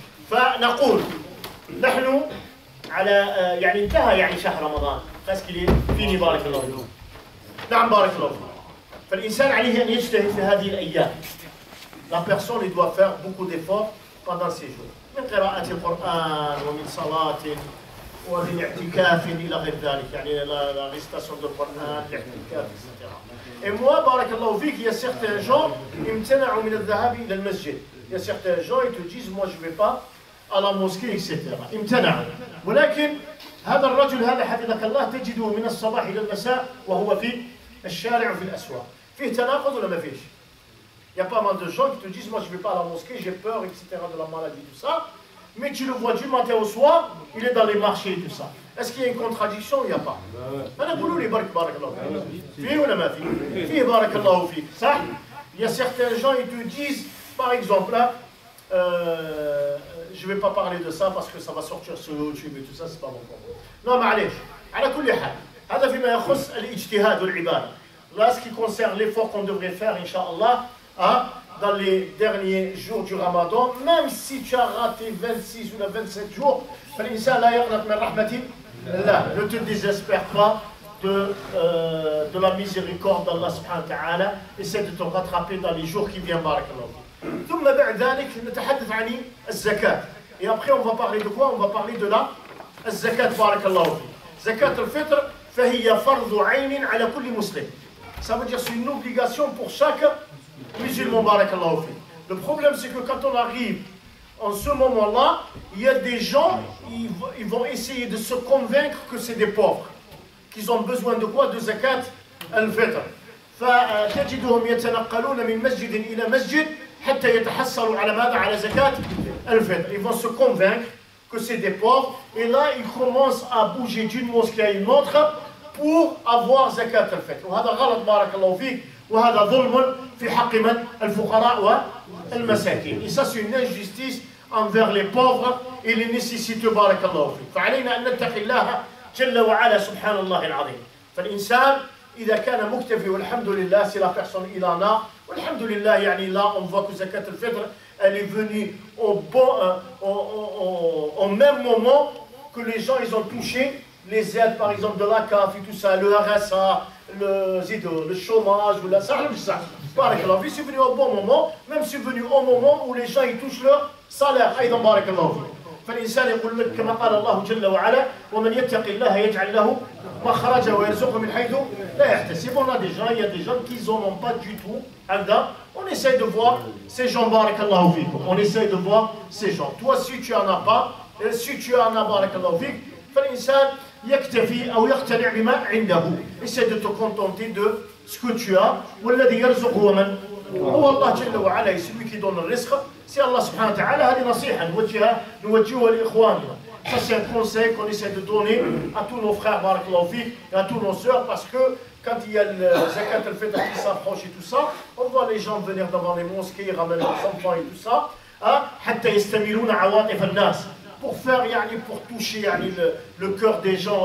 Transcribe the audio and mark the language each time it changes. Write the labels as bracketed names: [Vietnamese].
[Arabic] فنقول نحن على يعني انتهى يعني شهر رمضان فاسكلي فيني بارك الله فيكم. نعم بارك الله فيكم. فالإنسان عليه أن يجتهد في هذه الأيام. [French] La personne il doit faire beaucoup d'efforts pendant ces jours. [Arabic] من قراءة القرآن ومن صلاة ومن اعتكاف إلى غير ذلك يعني [French] la récitation du Coran, [Arabic] الاعتكاف etc. [French] Et moi [Arabic] بارك الله فيك [French] il y a certains gens [Arabic] امتنعوا من الذهاب إلى المسجد. [French] Il y a certains gens ils te disent moi je vais pas à la mosquée etc. [Arabic] امتنعوا. ولكن هذا الرجل هذا حفظك الله تجده من الصباح إلى المساء وهو في الشارع وفي الأسواق. فيه تناقض ولا ما فيش؟ [French] Il y a pas mal de gens qui te disent moi je vais pas à la mosquée, j'ai peur etc. de la maladie tout ça. mais tu le vois du matin au soir, il est dans les marchés et tout ça. Est-ce qu'il y a une contradiction? Il n'y a pas. Il y a certains gens, ils te disent, par exemple, là, je ne vais pas parler de ça parce que ça va sortir sur YouTube et tout ça, c'est pas bon pour moi. [Arabic] Non, معليش. على كل حال. هذا فيما يخص الاجتهاد والعبادة. [French] Là, ce qui concerne l'effort qu'on devrait faire, Inch'Allah, hein, dans les derniers jours du Ramadan, même si tu as raté 26 ou 27 jours, ne te désespère pas de la miséricorde d'Allah subhanahu wa ta'ala. Essaie de te rattraper dans les jours qui viennent, barakallah. [Arabic] ثم بعد ذلك نتحدث عن الزكاة. [French] Et après on va parler de quoi? On va parler de la الزكاة barakallah. [Arabic] زكاة الفطر فهي فرض عين على كل مسلم. [French] Ça veut dire c'est une obligation pour chaque musulman, barakallahu fi. Le problème c'est que quand on arrive en ce moment-là, il y a des gens, ils vont essayer de se convaincre que c'est des pauvres, qu'ils ont besoin de quoi? De zakat al-fitr. [Arabic] فتجدهم يتنقلون من مسجد إلى مسجد حتى يتحصلوا على ماذا؟ على زكاة الفطر. [French] Ils vont se convaincre que c'est des pauvres et là ils commencent à bouger d'une mosquée à une autre pour avoir zakat al-fitr. [Arabic] وهذا غلط بارك الله فيك وهذا ظلم في حق من؟ الفقراء والمساكين. [French] Et ça c'est une injustice envers les pauvres et les nécessiteux [Arabic] بارك الله فيك. فعلينا أن نتقي الله جل وعلا سبحان الله العظيم. فالإنسان إذا كان مكتفي والحمد لله [French] si la personne il en a [Arabic] والحمد لله [French] يعني là on voit que zakat al-fitr elle est venue au même moment que les gens ils ont touché les aides par exemple de la CAF et tout ça, le RSA, le chômage ou la ça, barakallahu fi, c'est venu au bon moment, même c'est venu au moment où les gens ils touchent leur salaire. [Arabic] أيضا بارك الله فيك. فالإنسان يقول لك كما قال الله جل وعلا ومن يتق الله يجعل له مخرجا ويرزقه من حيث لا يحتسب. [French] On a des gens, il y a des gens qui n'en ont pas du tout. On essaie de voir ces gens, barakallahu fi. On essaie de voir ces gens. Toi si tu en as pas, si tu en as barakallahu fi, [Arabic] فالإنسان يكتفي أو يقتنع بما عنده. [French] Essaie de te contenter de ce que tu as. [Arabic] والذي يرزق هو من؟ هو الله جل وعلا. [French] celui qui donne le risque c'est Allah subhanahu wa ta'ala. [Arabic] هذه نصيحة نوجهها لإخواننا. [French] Ça c'est un conseil qu'on essaie de donner à tous nos frères barakallahu fik et à tous nos sœurs, parce que quand il y a le zakat al-fitr qui s'approche et tout ça, on voit les gens venir devant les mosquées, ramener leurs enfants et tout ça, [Arabic] حتى يستميلون عواطف الناس, [French] pour faire يعني pour toucher يعني le cœur des gens.